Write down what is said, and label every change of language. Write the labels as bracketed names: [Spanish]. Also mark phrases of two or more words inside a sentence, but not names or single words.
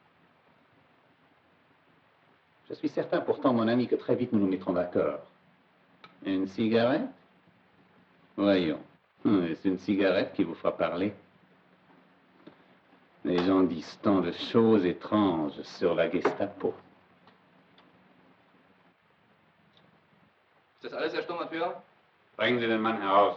[French] Je suis certain pourtant, mon ami, que très vite nous nous mettrons d'accord. Une cigarette? Voyons. Est-ce une cigarette qui vous fera parler? Les gens disent tant de choses étranges sur la Gestapo. [German] Ist das alles, Herr Sturmbannführer? Bringen Sie den Mann heraus.